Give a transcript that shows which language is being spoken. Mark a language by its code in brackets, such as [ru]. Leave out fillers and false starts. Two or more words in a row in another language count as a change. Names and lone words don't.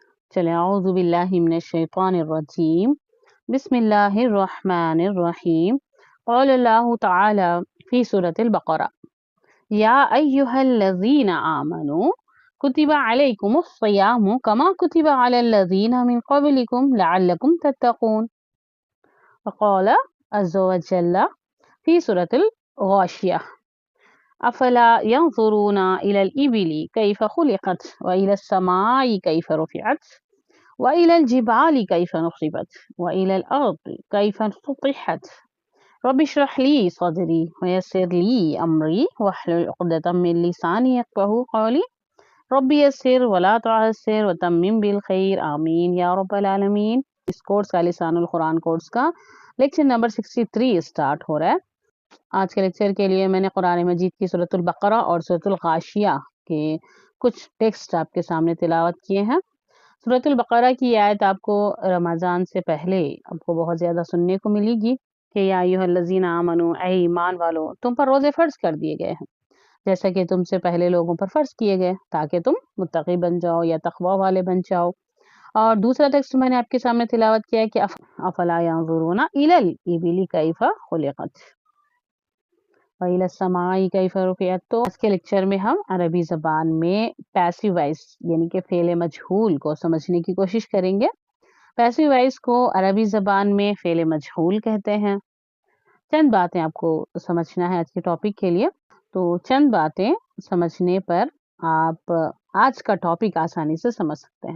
[ar] चले أعوذ بالله من الشيطان الرجيم بسم الله الرحمن الرحيم قال الله تعالى في سورة البقرة يا أيها الذين آمنوا كتب عليكم الصيام كما كتب على الذين من قبلكم لعلكم تتقون وقال عز وجل في سورة الغاشية أفلا ينظرون إلى الإبل كيف خلقت وإلى السماء كيف رفعت وإلى الجبال كيف نصبت وإلى الأرض كيف سطحت رب اشرح لي صدري ويسر لي أمري واحلل عقدة من لساني يفقهوا قولي رب يسر ولا تعسر وتمم بالخير آمين يا رب العالمين. [hi] इस कोर्स का लिसानुल कुरान कोर्स का लेक्चर नंबर 63 स्टार्ट हो रहा है। आज के लेक्चर के लिए मैंने कुरान मजीद की सूरतुल बक़रा और सूरतुल गाशिया के कुछ टेक्स्ट आपके सामने तिलावत किए हैं। सूरतुल बक़रा की आयत आपको रमज़ान से पहले आपको बहुत ज़्यादा सुनने को मिलेगी कि [ar] يا أيها الذين آمنوا, [hi] ऐ ईमान वालों, तुम पर रोज़े फ़र्ज़ कर दिए गए हैं जैसा कि तुमसे पहले लोगों पर फ़र्ज़ किए गए ताकि तुम मुत्तक़ी बन जाओ या तक़वा वाले बन जाओ। और दूसरा टेक्स्ट मैंने आपके सामने तिलावत किया है कि [ar] أفلا ينظرون إلى الإبل كيف خلقت وإلى السماء كيف رفعت. [hi] तो आज के लेक्चर में हम अरबी ज़बान में [en] passive voice [hi] यानी कि [ar] فعل مجهول [hi] को समझने की कोशिश करेंगे। [en] passive voice [hi] को अरबी ज़बान में [ar] فعل مجهول [hi] कहते हैं। चंद बातें आपको समझना है आज के टॉपिक के लिए, तो चंद बातें समझने पर आप आज का टॉपिक आसानी से समझ सकते हैं।